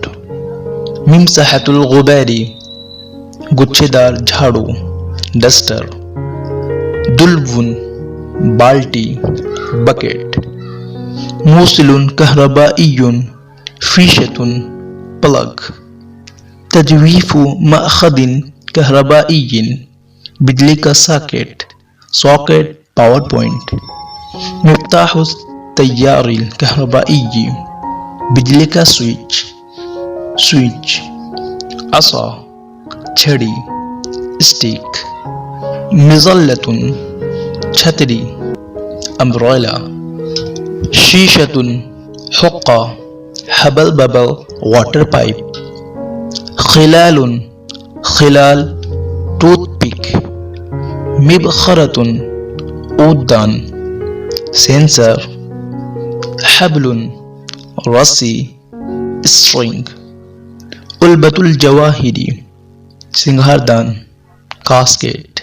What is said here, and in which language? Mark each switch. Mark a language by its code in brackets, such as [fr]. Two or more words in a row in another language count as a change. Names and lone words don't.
[ar] ممسحۃ الغبار [ur] گچھے دار جھاڑو ڈسٹر. [ar] دلو بالٹی بکیٹ. موصل کہربائی فیشۃ پلگ. تجویف مأخذ کہربائی [ur] بجلی کا ساکٹ [en] socket power point. [ar] مفتاح التیار الکہربائی [ur] بجلی کا سوئچ [ar] سوئچ. عصا چھڑی اسٹیک. مظلۃ چھتری امبریلا. شیشۃ حقہ [en] hubble bubble water pipe. [ar] خلال خلال [en] tooth pick. [ar] مبخرۃ عودان سینسر. حبل رسی اسٹرنگ. علبۃ الجواہر [ur] سنگھار دان [ar] کاسکیٹ.